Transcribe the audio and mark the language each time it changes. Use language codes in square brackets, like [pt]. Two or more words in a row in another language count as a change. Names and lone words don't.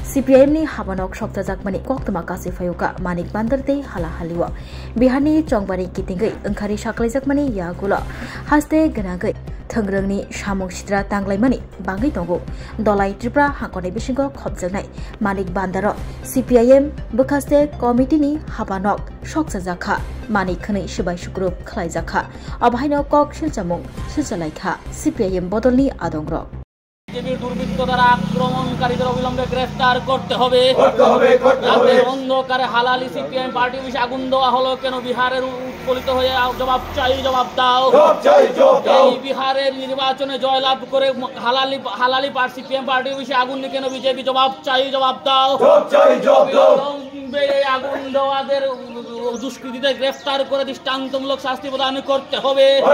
[trp] CPIM ni habanok shokta jakmani koktama kasi fayuka manik bandarte hala haliwa Biharni chongbari kitingai engkari shaklai jakmani yagula haste ganagai thongrangni samung sidra tanglaimani bangai tongo dolai tripura hakone bisingo khobjaknai manik bandaro CPIM bukhaste committee ni habanok shoksa jakha manik khani sibai sugrup khlai jakha abhaino kok silchamung silchalaikha CPIM bodolni adongrok [bn] বিজেপির দুর্বৃত্ত দ্বারা আক্রমণকারীদের অবিলম্বে গ্রেফতার করতে হবে অন্ধকারে হালালি সিপিআইএম পার্টি অফিসে আগুন দেওয়া হলো কেন বিহারের উৎপলিত হয়ে জবাব চাই জবাব দাও এই বিহারের নির্বাচনে জয়লাভ করে হালালি সিপিআইএম পার্টি অফিসে আগুন কেন বিজেপি জবাব চাই জবাব দাও আগুন দেওয়াদের দুষ্কৃতীদের গ্রেফতার করে দৃষ্টান্তমূলক শাস্তি প্রদান করতে হবে